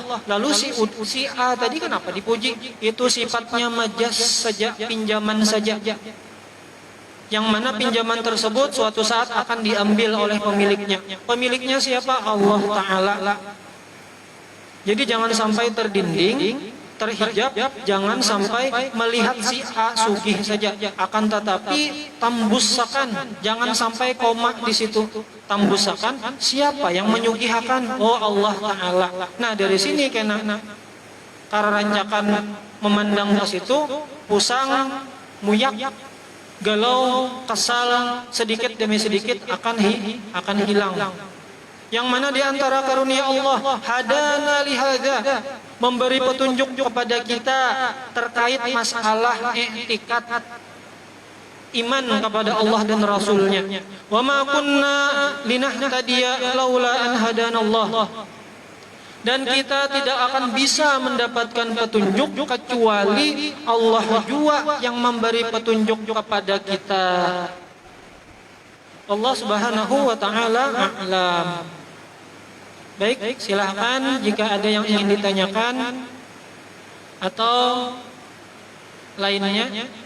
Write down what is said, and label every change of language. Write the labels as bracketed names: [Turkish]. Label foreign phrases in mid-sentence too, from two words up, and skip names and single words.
[Indonesian] Lalu si A tadi kenapa dipuji? Itu sifatnya majas saja, pinjaman saja. Yang mana pinjaman tersebut suatu saat akan diambil oleh pemiliknya. Pemiliknya siapa? Allah Ta'ala. Jadi jangan sampai terdinding terhijab, jangan sampai melihat si A sugih saja, akan tetapi tambusakan, jangan sampai koma di situ. Tambusakan, siapa yang menyugihakan? Oh, Allah Ta'ala. Nah, dari sini kena karancakan memandang ke situ, pusang, muyak, galau, kesal, sedikit demi sedikit akan hilang. Yang mana di antara karunia Allah, [Arabic] hadana lihada, [Indonesian] memberi petunjuk kepada kita terkait masalah i'tikad, iman kepada Allah dan Rasulnya. [Arabic] Wa ma kunna linahtadiya laula an hadanallah. [Indonesian] Dan kita tidak akan bisa mendapatkan petunjuk kecuali Allah jua yang memberi petunjuk kepada kita. [Arabic] Allah Subhanahu wa Ta'ala a'lam. [Indonesian] Baik, silahkan jika ada yang ingin ditanyakan atau lainnya.